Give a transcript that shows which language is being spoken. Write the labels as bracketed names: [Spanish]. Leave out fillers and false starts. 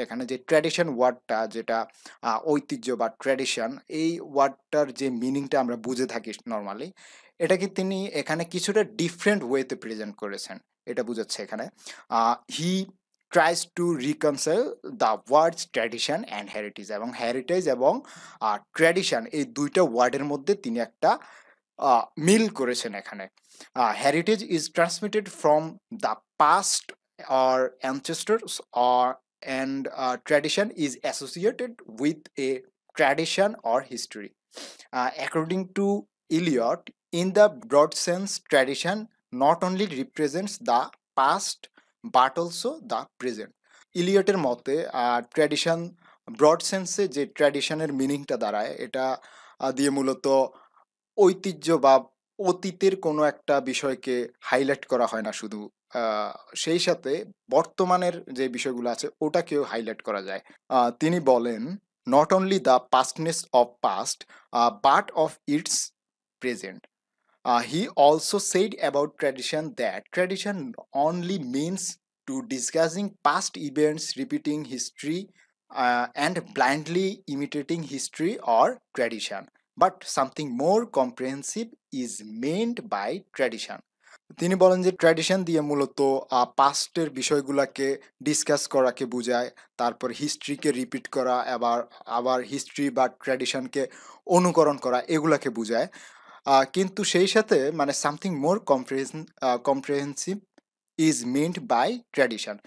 [Bangla] এখানে যে ট্র্যাডিশন ওয়ার্ডটা, যেটা ঐতিহ্য বা ট্র্যাডিশন, এই ওয়ার্ডটার যে মিনিংটা আমরা বুঝে থাকি নর্মালি, এটাকে তিনি এখানে কিছুটা ডিফারেন্ট ওয়েতে প্রেজেন্ট করেছেন, এটা বুঝাচ্ছে এখানে। [English] he tries to reconcile the words tradition and heritage, [Bangla] এবং হেরিটেজ এবং ট্র্যাডিশন এই দুইটা ওয়ার্ডের মধ্যে তিনি একটা মিল করেছেন এখানে। [English] Heritage is transmitted from the past or ancestors or and tradition is associated with a tradition or history. According to Eliot, in the broad sense, tradition not only represents the past but also the present. [Bangla] ইলিয়টের মতে tradition broad সেন্সে যে ট্র্যাডিশনের মিনিংটা দাঁড়ায় এটা দিয়ে মূলত ঐতিহ্য বা অতীতের কোনো একটা বিষয়কে হাইলাইট করা হয় না শুধু, সেই সাথে বর্তমানের যে বিষয়গুলো আছে ওটাকেও হাইলাইট করা যায়। তিনি বলেন, [English] Not only the pastness of past but of its present. He also said about tradition that tradition only means to discussing past events, repeating history, and blindly imitating history or tradition. But something more comprehensive is meant by tradition. [Bangla] তিনি বলেন যে tradition দিয়ে মূলত পাস্টের বিষয়গুলোকে discuss করাকে বোঝায়, তারপর হিস্ট্রিকে repeat করা, আবার আবার হিস্ট্রি বা ট্র্যাডিশনকে অনুকরণ করা, এগুলাকে বোঝায়। কিন্তু সেই সাথে মানে [English] Something more comprehensive is meant by tradition.